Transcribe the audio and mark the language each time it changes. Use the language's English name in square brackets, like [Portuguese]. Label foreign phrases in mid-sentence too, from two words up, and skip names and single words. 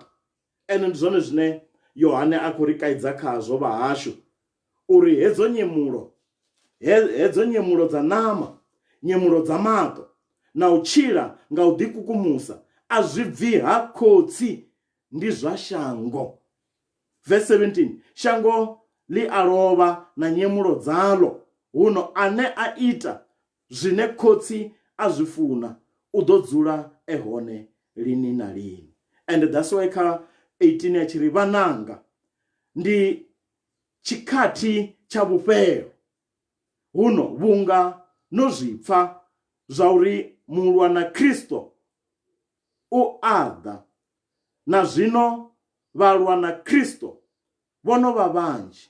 [Venda] Ene ndi zwone zwine Yohane a khou ri kaidza khazwo vhahashu, uri hedzo nyemulo dza ṋama, nyemulo dza maṱo na u tshila nga u ḓikukumusa a zwi bvi ha khotsi ndi zwa shango. Verse 17, shango li a lovha na nyemulo dzalo, huno ane a ita zwine khotsi a zwi funa u ḓo dzula ehone lini na lini. [English] And that's why [Venda] kha 18 ya tshiri vhananga ndi tshikhathi tsha vhufhelo, huno vhunga no zwipfa zwa uri mulwa na Kristo u aḓa, na zwino vhalwa na Kristo vhono vha vhanzhi.